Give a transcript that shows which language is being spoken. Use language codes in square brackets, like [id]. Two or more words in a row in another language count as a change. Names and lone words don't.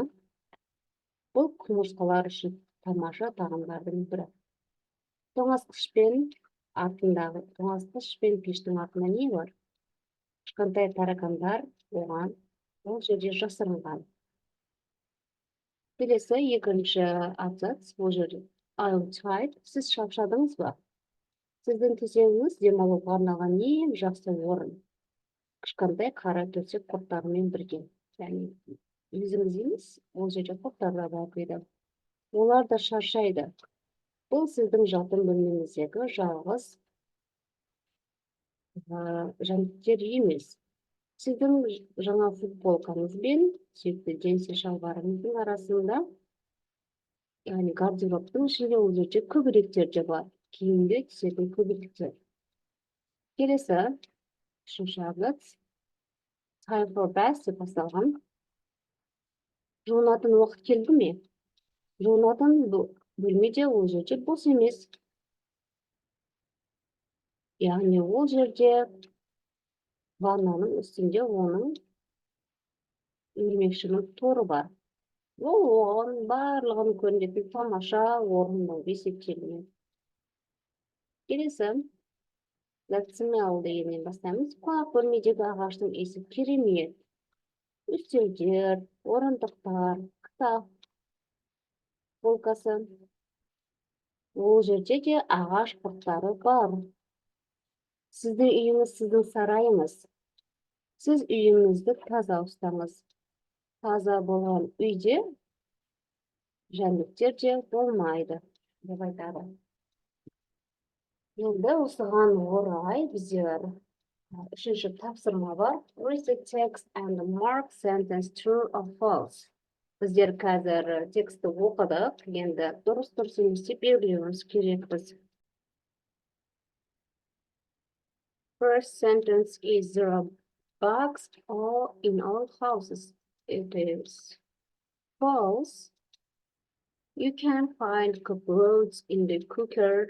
[kk] Бұл құмырсқалар үшін тамаша тағамдардың бірі. Тоңазытқыш пен пештің артында не бар? Кішкентай таракандар оған ол жерде жасырынған. Келесі екінші абзац бұл жерде. [en] Are you tired? [kk] Сіз шаршадыңыз ба? Сіздің төсегіңіз демалуға арналған ең жақсы орын. Кішкентай қара төсек құрттарымен бірге. Яғни өзіңіз емес, ол жерде құрттар да бар дейді. Олар да шаршайды. Бұл сіздің жатын бөлмеңіздегі жалғыз жәндіктер емес. Сіздің жаңа футболкаңыз бен сүйікті джинсы шалбарыңыздың арасында, яғни гардеробтың ішінде ол жерде көбелектер де бар. Киімге түсетін көбелектер. Келесі, үшінші абзац. [en] Time for bath [kk] деп басталған. Жуынатын уақыт келді ме? Жуынатын бөлмеде ол жерде бос емес. Яғни ол жерде ваннаның үстінде оның өрмекшінің торы бар. Ол оған барлығын көрінетін тамаша орын болып есептелінеді. Келесі, [en] that smell [kk] дегеннен бастаймыз. Қуақ бөлмедегі ағаштың иісі керемет. Үстелдер, орындықтар, кітап полкасы. Ол жерде де ағаш құрттары бар. Сіздің үйіңіз сіздің сарайыңыз. Сіз үйіңізді таза ұстаңыз. Таза болған үйде жәндіктер де болмайды деп айтады. Енді осыған орай біздер үшінші тапсырма бар. [en] Read the text and mark sentence true or false. [kk] Біздер қазір тексті оқыдық, енді дұрыс емес деп белгілеуіміз керекпіз. [en] First sentence is Bugs all in all houses. It is false. You can find cockroaches in the cooker.